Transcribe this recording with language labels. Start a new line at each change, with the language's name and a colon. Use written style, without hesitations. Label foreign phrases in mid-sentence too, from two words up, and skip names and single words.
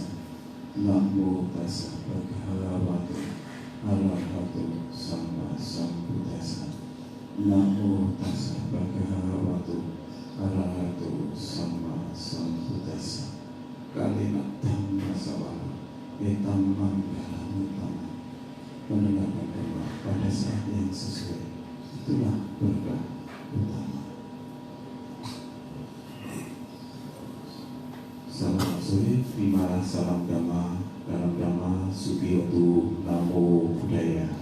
Pali: Namo tassa bhagavatu arahatu sama sambuddhassa. Namo tassa bhagavatu arahatu sama sambuddhassa. Kalimat dhamma sawara etam manggala utama.
Indonesian: Mendengarkan doa pada saat yang sesuai, itulah berkah utama. Selamat sore, terimalah salam dhamma dalam dhamma Sugiyoto
Pali: Namo Buddhaya.